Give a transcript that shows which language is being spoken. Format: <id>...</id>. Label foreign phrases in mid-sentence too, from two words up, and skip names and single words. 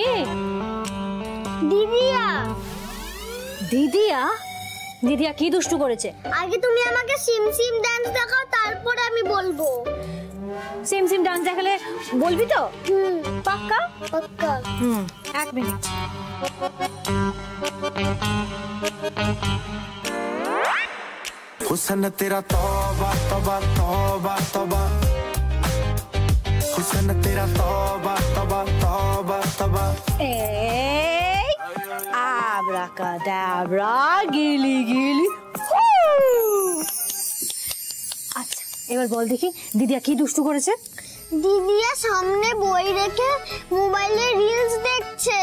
<bn>দিদিয়া। দিদিয়া? দিদিয়া কি দুষ্টু করেছে? আগে তুমি আমাকে সিম সিম ডান্স দেখাও, তারপরে আমি বলবো। সিম সিম ডান্স দেখালে বলবি তো? পাক্কা? পাক্কা। এক মিনিট।</bn> <hi>हुस्न तेरा तौबा तौबा तौबा तौबा, हुस्न तेरा तौबा तौबा तौबा तौबा।</hi> <bn>এই আব্রাকাডাব্রা গিলি গিলি। আচ্ছা এবার বল দেখি দিদিয়া কি দুষ্টু করেছে? দিদিয়া সামনে বই রেখে মোবাইলে রিলস দেখছে।</bn>